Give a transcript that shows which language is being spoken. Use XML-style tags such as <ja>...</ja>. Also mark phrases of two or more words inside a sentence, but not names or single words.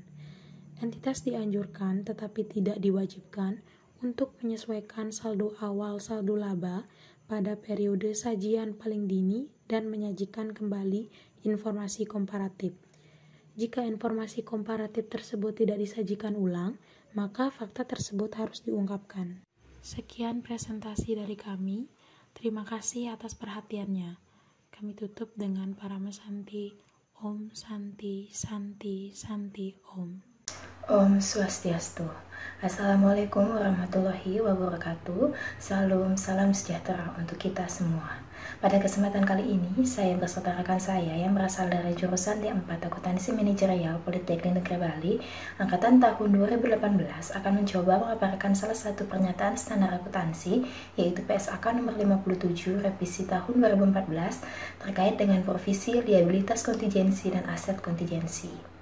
<id>Entitas dianjurkan tetapi tidak diwajibkan untuk menyesuaikan saldo awal saldo laba pada periode sajian paling dini dan menyajikan kembali informasi komparatif. Jika informasi komparatif tersebut tidak disajikan ulang, maka fakta tersebut harus diungkapkan. Sekian presentasi dari kami. Terima kasih atas perhatiannya. kami tutup dengan Parama Santi.</id> <sa>Om Santi, Santi, Santi, Om. Om Swastiastu.</sa> <ar>السلام عليكم ورحمة الله وبركاته.</ar> <id>Salam sejahtera untuk kita semua. Pada kesempatan kali ini, saya beserta rekan saya yang berasal dari jurusan D4 Akuntansi Manajerial Politeknik Negeri Bali, angkatan tahun 2018 akan mencoba memaparkan salah satu pernyataan standar akuntansi, yaitu PSAK nomor 57 revisi tahun 2014 terkait dengan provisi, liabilitas kontingensi, dan aset kontingensi.</id>